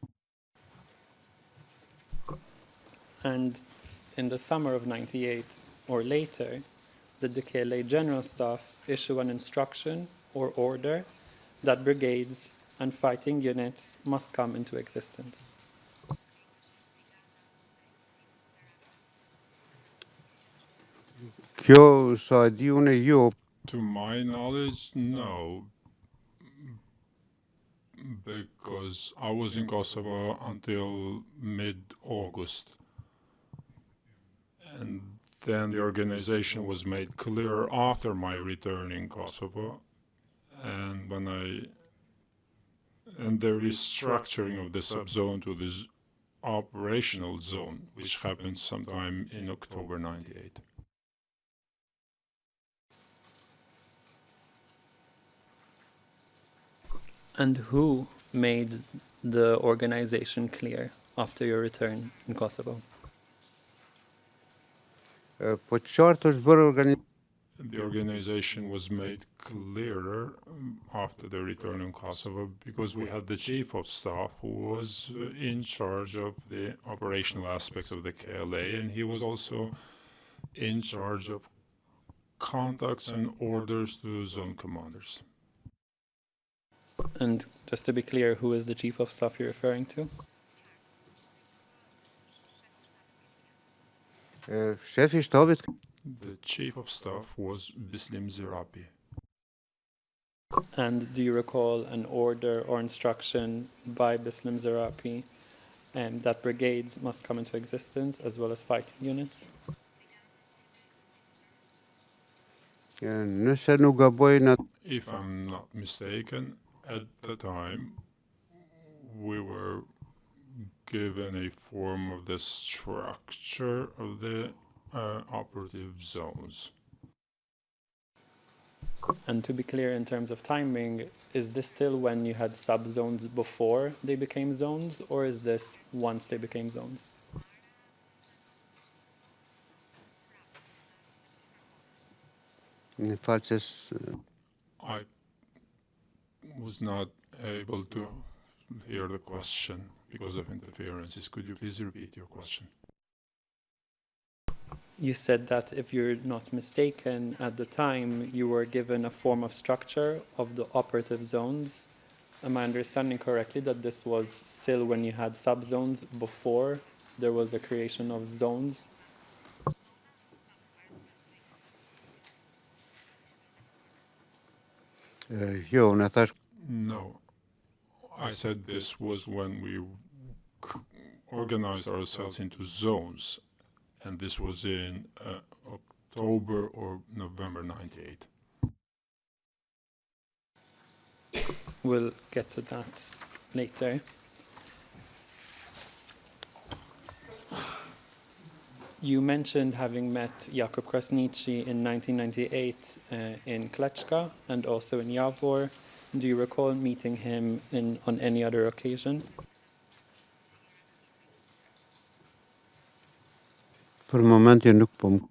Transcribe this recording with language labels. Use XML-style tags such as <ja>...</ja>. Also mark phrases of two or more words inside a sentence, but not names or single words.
<en>And in the summer of 98 or later, did the KLA General Staff issue an instruction or order that brigades and fighting units must come into existence?</en> <sq>Kjo sa e di unë jo,</sq> <en>To my knowledge, no, because I was in Kosovo until mid-August. And then the organization was made clear after my return in Kosovo, and the restructuring of the subzone to this operational zone, which happened sometime in October 98. And who made the organization clear after your return in Kosovo?</en> <sq>po qartë është bërë organizimi</sq> <en>The organization was made clearer after the return in Kosovo because we had the chief of staff who was in charge of the operational aspects of the KLA, and he was also in charge of contacts and orders to zone commanders. And just to be clear, who is the chief of staff you're referring to?</en> <sq>shefi i shtabit</sq> <en>The chief of staff was Bislim Zirapi. And do you recall an order or instruction by Bislim Zerapi that brigades must come into existence as well as fighting units?</en> <sq>nëse nuk gaboj në</sq> <en>If I'm not mistaken, at the time we were given a form of the structure of the operative zones. And to be clear in terms of timing, is this still when you had subzones before they became zones, or is this once they became zones?</en> <sq>në falës</sq> <en>I was not able to hear the question because of interferences. Could you please repeat your question? You said that, if you're not mistaken, at the time you were given a form of structure of the operative zones. Am I understanding correctly that this was still when you had subzones before there was a creation of zones?</en> <sq>jo, unë thash</sq> <en>No. I said this was when we organized ourselves into zones, and this was in October or November 98. We'll get to that later. You mentioned having met Jakub Krasniqi in 1998 in Klečka and also in Javor. Do you recall meeting him on any other occasion?</en> <sq>për momentin nuk po më</sq>